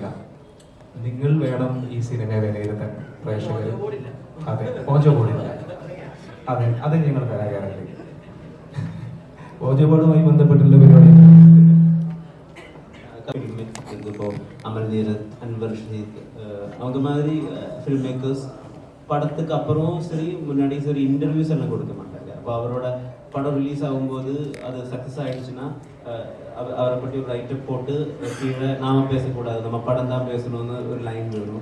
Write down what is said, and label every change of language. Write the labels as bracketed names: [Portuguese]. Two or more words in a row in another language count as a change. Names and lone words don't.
[Malayalam] നിങ്ങൾ വേണം ഈ സിനിമയെ വിലയിരുത്താൻ. പ്രേക്ഷകർ അതെ ഓജോ ബോർഡില്ല. അതെ അത് ഞങ്ങൾ കലാകാരല്ലേ. ഓജോ ബോർഡുമായി ബന്ധപ്പെട്ടുള്ള പരിപാടി [Tamil] ഇപ്പോൾ അമൽ നീരത്, അൻവർ ഷഹീദ് அந்த மாதிரி [English] film makers [Tamil] படத்துக்கு அப்புறம் சரி முன்னாடி சரி இன்டர்வியூஸ் எல்லாம் கொடுக்க மாட்டாங்க. அப்போ அவரோட படம் ரிலீஸ் ஆகும்போது அது சக்ஸஸ் ஆகிடுச்சுன்னா அவரை பற்றி ஒரு ரைட்டப் போட்டு கீழே நாம பேசக்கூடாது, நம்ம படம் தான் பேசணும்னு ஒரு லைன் வேணும்.